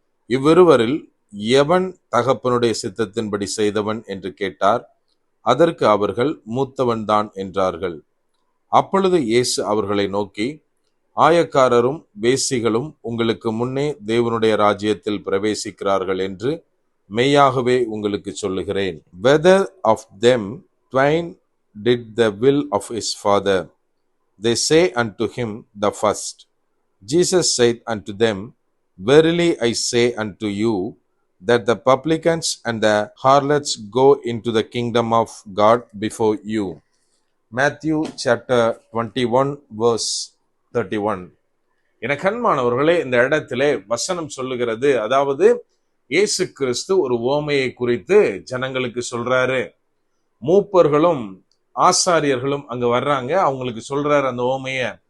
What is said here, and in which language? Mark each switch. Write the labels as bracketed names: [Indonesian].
[Tamil] இவ்விருவரில் எவன் தகப்பனுடைய சித்தத்தின்படி செய்தவன் என்று கேட்டார். அதற்கு அவர்கள், மூத்தவன் தான் என்றார்கள். அப்பொழுது இயேசு அவர்களை நோக்கி, ஆயக்காரரும் வேசிகளும் உங்களுக்கு முன்னே தேவனுடைய ராஜ்யத்தில் பிரவேசிக்கிறார்கள் என்று மெய்யாகவே உங்களுக்கு சொல்லுகிறேன். [English] Whether of them twain did the will of his father? They say unto him the first. Jesus said unto them, Verily I say unto you, that the publicans and the harlots go into the kingdom of God before you. Matthew chapter 21 verse 31. [Tamil] என கண்மானவர்களே, இந்த இடத்திலே வசனம் சொல்லுகிறது, அதாவது இயேசு கிறிஸ்து ஒரு உவமையை குறித்து ஜனங்களுக்கு சொல்றாரு. மூப்பர்களும் ஆசாரியர்களும் அங்க வர்றாங்க, அவங்களுக்கு சொல்றாரு அந்த உவமைய.